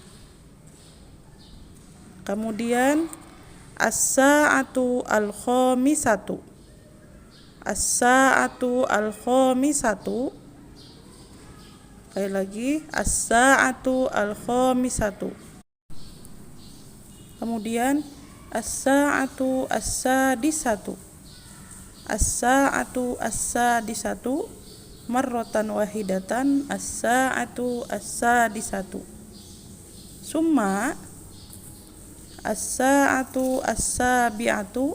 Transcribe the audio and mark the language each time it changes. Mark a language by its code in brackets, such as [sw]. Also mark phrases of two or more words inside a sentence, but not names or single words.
[ar] Kemudian الساعة الخامسة. الساعة الخامسة. [id] Sekali lagi, [ar] الساعة الخامسة. Kemudian الساعة السادسة. الساعة السادسة مرة واحدة. الساعة السادسة. ثم الساعة السابعة.